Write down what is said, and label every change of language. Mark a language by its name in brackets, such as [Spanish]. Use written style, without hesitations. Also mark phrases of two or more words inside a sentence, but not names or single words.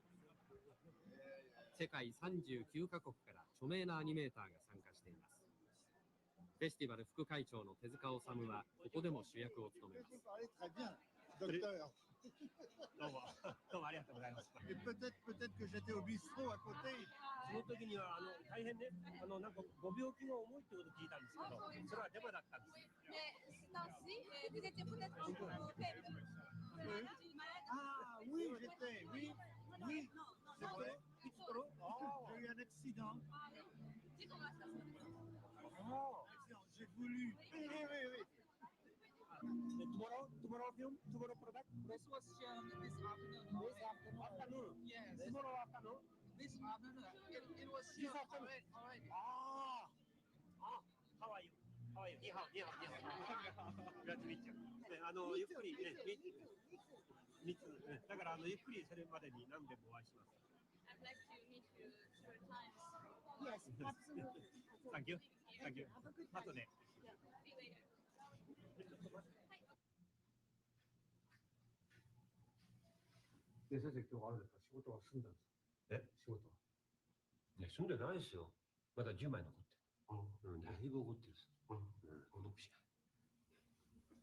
[Japanese] 世界39カ国から著名なアニメーターが参加しています。フェスティバル副会長の手塚治虫はここでも主役を務めます。どうもありがとうございます。 [French] peut-être que j'étais au bistrot à côté。 [Japanese] その時には大変ね、なんかご病気が重いってことを聞いたんですけど、それはデマだったんです。 [French] Ah oui, j'étais, oui, oui, c'est vrai. J'ai eu un accident. J'ai voulu. Oui. [English] Tomorrow film? Tomorrow product? This was shown this afternoon. Afternoon? Yes. Tomorrow afternoon? This afternoon. It was This shown afternoon? already. How are you? How are you? [Chinese] ニハオ。 [Japanese] グラッツミッチュ。ゆっくりね、3つ。だからゆっくりそれまでに何でもお会いします。 [English] I'd like to meet you short times. Yes, absolutely. Thank you. Thank you. [Japanese] 後で。 [English] See you later. [Japanese] で、先生、今日あれですか、仕事は済んだんですか？仕事は。ね、済んでないですよ。まだ10枚残ってる。だいぶ怒ってるんです。孤独死が。